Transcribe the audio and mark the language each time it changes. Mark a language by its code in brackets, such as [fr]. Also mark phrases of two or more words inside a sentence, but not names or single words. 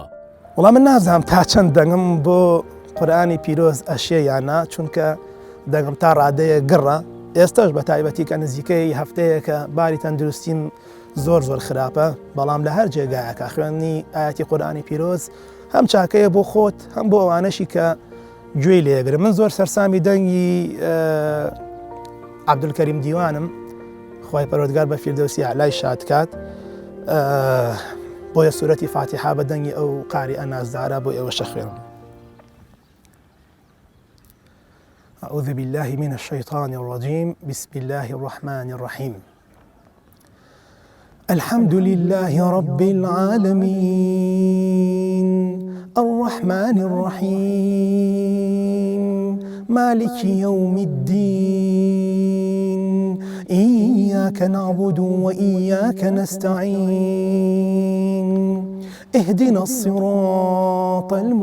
[ckb] وەڵام من نازانم تا چەند دەنگم بۆ قورئانی پیرۆز ئەشێ یانە چونکە دەنگم تا ڕادەیە گڕە ئێستاش بە تایبەتی کە نزیکەی هەفتەیەکە باری تەندروستیم زۆر خراپە بەڵام لە هەر جێگایەکە خوێندنی ئاەتی قورئانی پیرۆز هەم چاکەیە بۆ خۆت هەم بۆ ئەوانەشی کە گوێی لێگرم من زۆر سەرسامی دەنگی عەبدولکەریم دیوانم خوای پەروەردگار بە فیردەوسی ئەعلای شادکات بۆیە سورەتی فاتحە بە دەنگی ئەو قاریئە نازدارە بۆ ئێوەشە خوێنم. [ar] أعوذ بالله من الشيطان الرجيم بسم الله الرحمن الرحيم الحمد لله رب العالمين الرحمن الرحيم مالك يوم الدين إياك نعبد وإياك نستعين اهدنا الصراط